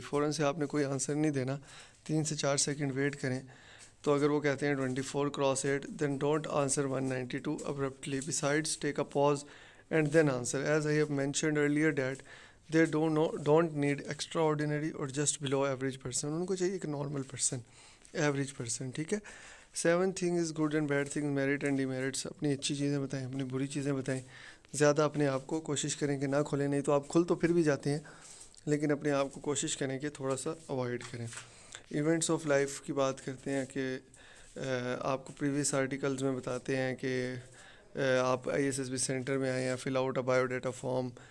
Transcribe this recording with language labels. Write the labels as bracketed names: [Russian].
[Urdu] فوراً سے آپ نے کوئی آنسر نہیں دینا، 3 سے 4 سیکنڈ ویٹ کریں. تو اگر وہ کہتے ہیں 24×8 [English] then don't answer [Urdu] 192 abruptly. [English] Besides, take a pause and then answer. As I have mentioned earlier that they don't need extraordinary or just below average person. [Urdu] ان کو چاہیے کہ نارمل پرسن، ایوریج پرسن. ٹھیک ہے. [English] 7 things good and bad things, merit and demerits. [Urdu] اپنی اچھی چیزیں بتائیں، اپنی بری چیزیں بتائیں. زیادہ اپنے آپ کو کوشش کریں کہ نہ کھولیں، نہیں تو آپ کھل تو پھر بھی جاتے ہیں، لیکن اپنے آپ کو کوشش کریں کہ تھوڑا سا اوائڈ کریں. ایونٹس آف لائف کی بات کرتے ہیں کہ آپ کو پریویس آرٹیکلز میں بتاتے ہیں کہ آپ ISSB سینٹر میں آئیں، یا [English] Fill out a biodata form.